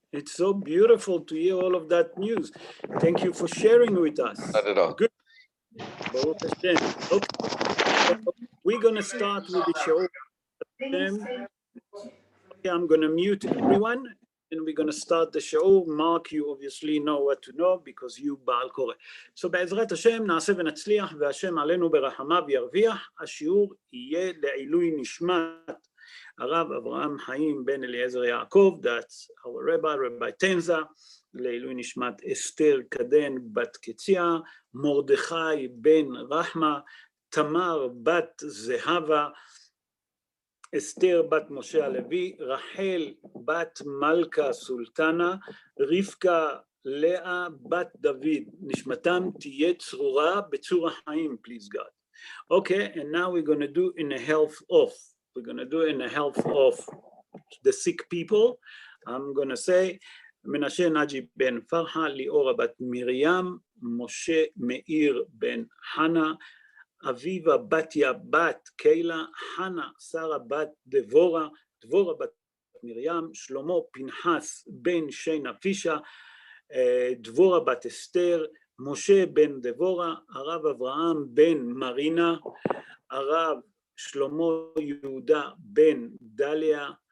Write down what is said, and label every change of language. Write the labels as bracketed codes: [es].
[en] It's so beautiful to hear all of that news. Thank you for sharing with us. Not at all. Good. Baruch Hashem. Okay. We're going to start with the show. Okay, I'm going to mute everyone, and we're going to start the show. Mark, you obviously know what to know because you בעל קורא. [he] So בעזרת השם נעשה ונצליח, והשם עלינו ברחמיו ירוויח. השיעור יהיה לעילוי נשמת הרב אברהם חיים בן אליעזר יעקב, that's our Rabbi Tenza, לעילוי נשמת אסתר קדן בת קציה, מרדכי בן רחמה, תמר בת זהבה, אסתר בת משה הלוי, רחל בת מלכה סולטנה, רבקה לאה בת דוד, נשמתם תהיה צרורה בצור החיים, please God. [en] Okay, and now we're going to do in the health of. We're going to do in the health of the sick people. [he] I'm going to say, מנשה נג'י בן פרחה, ליאורה בת מרים, משה מאיר בן חנה, אביבה בתיה בת קיילה, חנה שרה בת דבורה, דבורה בת מרים, שלמה פנחס בן שינה פישה, דבורה בת אסתר, משה בן דבורה, הרב אברהם בן מרינה, הרב שלמה יהודה בן דליה,